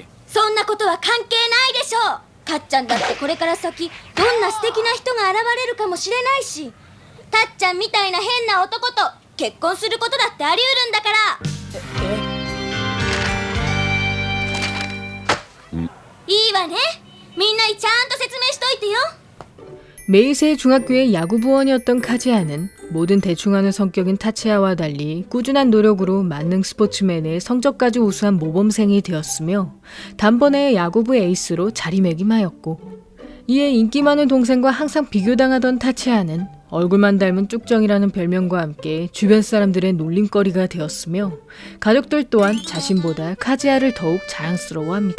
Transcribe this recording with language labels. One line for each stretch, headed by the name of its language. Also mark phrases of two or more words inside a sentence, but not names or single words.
Japanese: そんなことは関係ないでしょう。かっちゃんだってこれから先どんな素敵な人が現れるかもしれないし、たっちゃんみたいな変な男と結婚することだってあり得るんだから。いいわね。みんなにちゃんと説明しといてよ。
Korean: 메이세이 중학교의 야구부원이었던 카즈야는 뭐든 대충하는 성격인 타치야와 달리 꾸준한 노력으로 만능 스포츠맨의 성적까지 우수한 모범생이 되었으며 단번에 야구부 에이스로 자리매김하였고, 이에 인기 많은 동생과 항상 비교당하던 타치야는 얼굴만 닮은 쭉정이라는 별명과 함께 주변 사람들의 놀림거리가 되었으며 가족들 또한 자신보다 카즈야를 더욱 자랑스러워합니다.